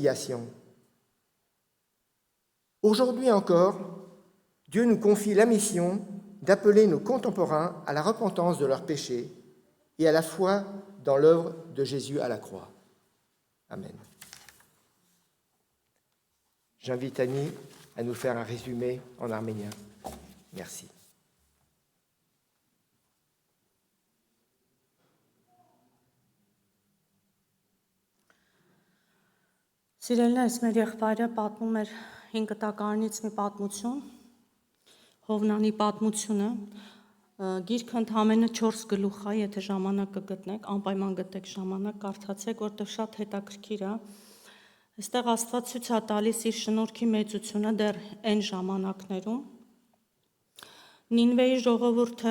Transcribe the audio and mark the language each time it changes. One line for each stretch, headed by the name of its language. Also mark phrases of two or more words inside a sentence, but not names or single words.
French: » Aujourd'hui encore, Dieu nous confie la mission d'appeler nos contemporains à la repentance de leurs péchés et à la foi dans l'œuvre de Jésus à la croix. Amen. J'invite Annie à nous faire un résumé en arménien. Merci.
Armenian: Սիրելիներս, մեր եղբայրը պատմում էր 5 տակարանից մի պատմություն, Հովնանի պատմությունը, գիրքը ընդամենը 4 գլուխ է, եթե ժամանակ կգտնեք, անպայման գտեք ժամանակ, կարդացեք, որտեղ շատ հետաքրքիր է։ Այստեղ Աստված ցույց է տալիս իր շնորհքի մեծությունը դեռ այն ժամանակներում։ Նինվեի ժողովուրդը